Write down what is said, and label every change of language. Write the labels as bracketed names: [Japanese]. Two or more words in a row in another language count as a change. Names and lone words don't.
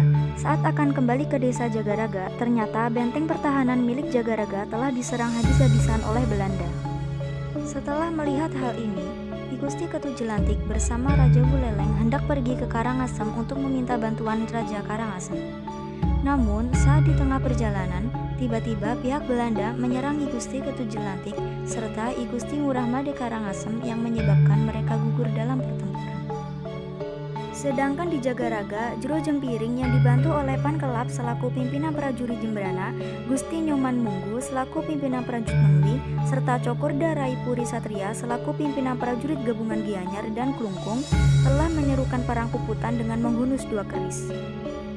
[Indonesian] Saat akan kembali ke desa Jagaraga, ternyata benteng pertahanan milik Jagaraga telah diserang habis-habisan oleh Belanda. Setelah melihat hal ini, I Gusti Ketut Jelantik bersama Raja Buleleng hendak pergi ke Karangasem untuk meminta bantuan Raja Karangasem. Namun, saat di tengah perjalanan, tiba-tiba pihak Belanda menyerang I Gusti Ketut Jelantik serta I Gusti Ngurah Made Karangasem yang menyebabkan mereka gugur dalam pertempuran. Sedangkan di Jagaraga, Jero Jempiring yang dibantu oleh Pan Kelap selaku pimpinan prajurit Jembrana, Gusti Nyoman Munggu selaku pimpinan prajurit Mengwi, serta Cokorda Rai Puri Satria selaku pimpinan prajurit gabungan Gianyar dan Klungkung telah menyerukan perang Puputan dengan menghunus dua keris.